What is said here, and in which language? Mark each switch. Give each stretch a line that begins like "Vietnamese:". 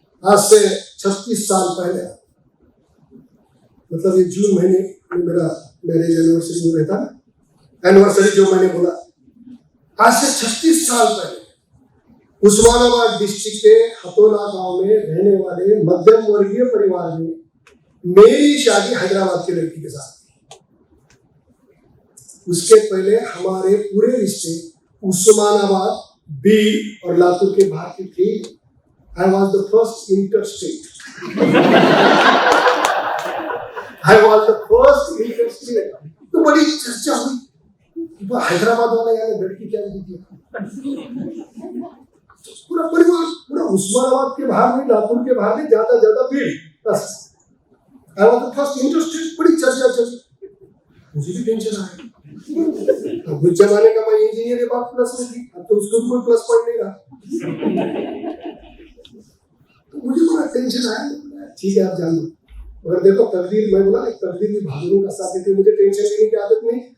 Hindi: आज से 36 साल पहले, मतलब ये जून महीने में मेरा मैरिज एनिवर्सरी में रहता, एनिवर्सरी जो मैंने बोला, आज से 36 साल पहले उस्मानाबाद डिस्ट्रिक्ट के हतोला गांव में रहने वाले मध्यम वर्गीय परिवार में मेरी शादी हैदराबाद के लड़की के साथ। उसके पहले हमारे पूरे रिश्ते उस्मानाबाद, बीड़ और लातूर के बाहर की थी।
English: I was the first interstate. I was the first interstate.
Hindi: तो बड़ी चर्चा हुई, हैदराबाद वाला यार लड़की क्या दी थी। पूरा परिवार, पूरा उस्मानाबाद के बाहर में, लातूर के बाहर में, ज्यादा बीड़, बस।
English: I was the first interstate,
Hindi: बड़ी चर्चा चली। मुझे भी टेंशन आया। अब कुछ जमाने का मैं इंजीनियर, बात प्लस में थी, अब तो उसको भी कोई प्लस पॉइंट नहीं रहा। तो मुझे बड़ा टेंशन आया। ठीक है, आप जान लो, मगर देखो तकदीर, मैं बोला तकदीर भी भागों का साथ देती, मुझे टेंशन लेने की आदत नहीं।